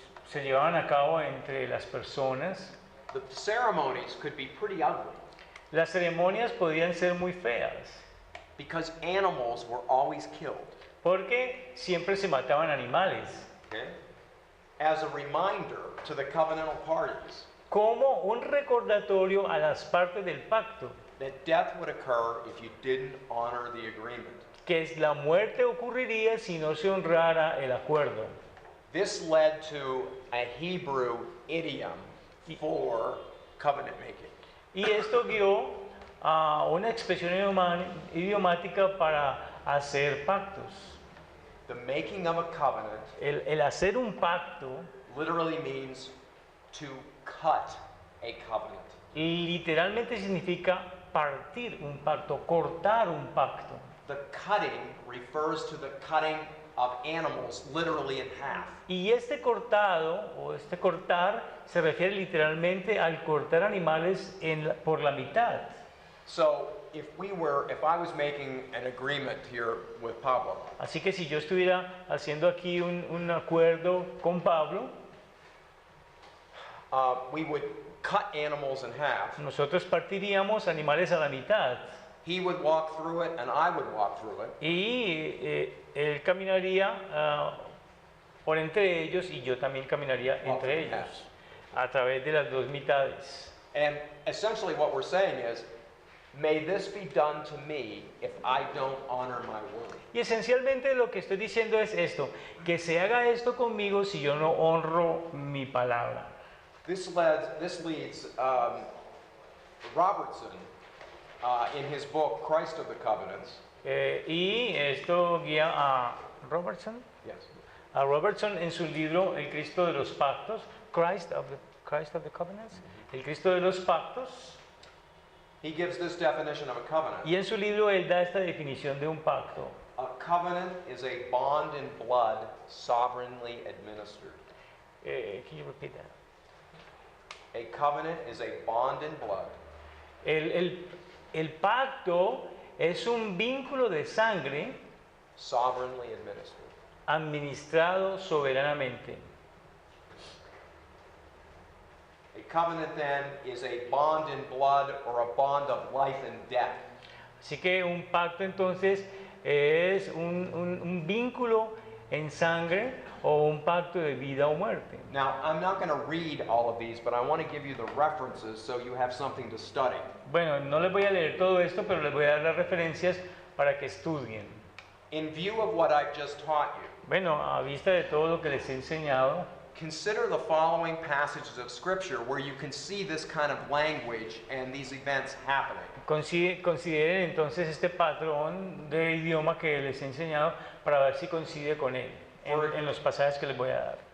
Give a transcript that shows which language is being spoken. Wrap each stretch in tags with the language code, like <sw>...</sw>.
<es>se llevaban a cabo entre las personas,</es> <en>the ceremonies could be pretty ugly</en> <es>las ceremonias podían ser muy feas,</es> <en>because animals were always killed.</en> <es>porque siempre se mataban animales,</es> <en>Okay? As a reminder to the covenantal parties</en> <es>como un recordatorio a las partes del pacto,</es> <en>that death would occur if you didn't honor the agreement.</en> <es>que es la muerte ocurriría si no se honrara el acuerdo.</es> <en>This led to a Hebrew idiom for covenant making.</en> <es>Y esto guió a una expresión idiomática para hacer pactos.</es> <en>The making of a covenant</en> <es>El hacer un pacto</es> <en>literally means to cut a covenant.</en> <es>literalmente significa partir un pacto, cortar un pacto.</es> <en>The cutting refers to the cutting of animals literally in half.</en> <es>Y este cortado o este cortar se refiere literalmente al cortar animales por la mitad.</es> <en>So if I was making an agreement here with Pablo,</en> <es>Así que si yo estuviera haciendo aquí un acuerdo con Pablo,</es> <en>we would cut animals in half.</en> <es>nosotros partiríamos animales a la mitad.</es> <en>He would walk through it and I would walk through it.</en> <es>Y él caminaría por entre ellos y yo también caminaría entre ellos a través de las dos mitades.</es> <en>And essentially what we're saying is, may this be done to me if I don't honor my word.</en> <es>Y esencialmente lo que estoy diciendo es esto, que se haga esto conmigo si yo no honro mi palabra.</es> <en>This leads Robertson in his book Christ of the Covenants.</en> <es>Y esto guía a Robertson.</es> <en>Yes.</en> <es>A Robertson en su libro El Cristo de los Pactos, Christ of the Covenants, El Cristo de los Pactos.</es> <en>He gives this definition of a covenant.</en> <es>Y en su libro él da esta definición de un pacto.</es> <en>A covenant is a bond in blood sovereignly administered. Can you repeat that? A covenant is a bond in blood</en> <es>El pacto es un vínculo de sangre</es> <en>sovereignly administered.</en> <es>administrado soberanamente.</es> <en>A covenant then is a bond in blood or a bond of life and death.</en> <es>Así que un pacto entonces es un vínculo en sangre o un pacto de vida o muerte.</es> <en>Now, I'm not going to read all of these, but I want to give you the references so you have something to study.</en> <es>Bueno, no les voy a leer todo esto, pero les voy a dar las referencias para que estudien.</es> <en>In view of what I've just taught you,</en> <es>Bueno, a vista de todo lo que les he enseñado,</es> <en>consider the following passages of Scripture where you can see this kind of language and these events happening.</en> <es>consideren entonces este patrón de idioma que les he enseñado para ver si coincide con él en los pasajes que les voy a dar.</es>